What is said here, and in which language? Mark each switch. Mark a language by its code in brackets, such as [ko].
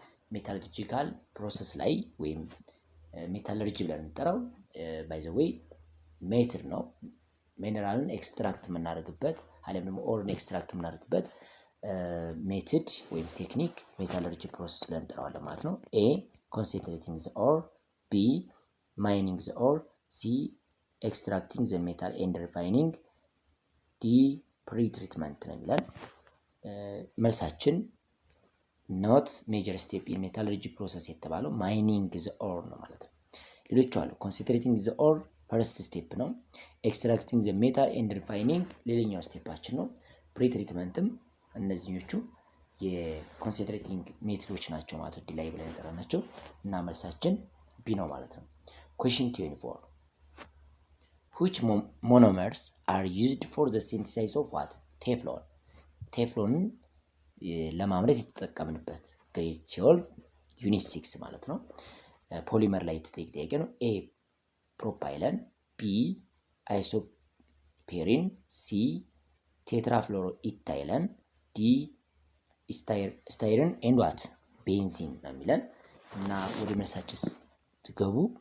[am] ሜታለርጂካል ፕሮሰስ ላይ ወይም ሜታለርጂ ብለን እንጠራው [en] by the way [am] ሜትር ነው። ሚነራልን ኤክስትራክት የምናደርግበት አለም ደግሞ ኦርን ኤክስትራክት የምናደርግበት ሜትድ ወይም ቴክኒክ ሜታለርጂ ፕሮሰስ ብለን እንጠራዋለን ማለት ነው። ኤ [en] concentrating the ore. B mining the ore. C extracting the metal and refining. [am] D pre-treatment ነው የሚለን። መልሳችን [en] not major step in metallurgy process [am] የተባለው [en] mining the ore [am] ነው ማለት ነው። ሌሎቹ አሉ [en] concentrating the ore [am] ፈርስት ስቴፕ ነው። [en] extracting the metal and refining [am] ሌላኛው ስቴፓችን ነው። pre-treatmentም እነዚህኞቹ የኮንሰንትሬቲንግ ሜትዶች ናቸው ማለት ነው። ዲ ላይ ብለን የጠራናቸው እና መልሳችን ቢ ነው ማለት ነው። ኩዌስችን 24 [en] which monomers are used for the synthesis of what? [am] ቴፍሎን። ቴፍሎንን ለማምረት የተጠቀምንበት ግሬድ 12 ዩኒት 6 ማለት ነው። ፖሊመር ላይ የተጠየቀ ጥያቄ ነው። ኤ ፕሮፓይለን፣ ቢ አይሶፔሪን፣ ሲ ቴትራፍሎሮ ኢታይለን፣ ዲ ስታይረን ኤንድ ዋት ቤንዚን ነው የሚለን እና ወደ መልሳችስ ትገቡ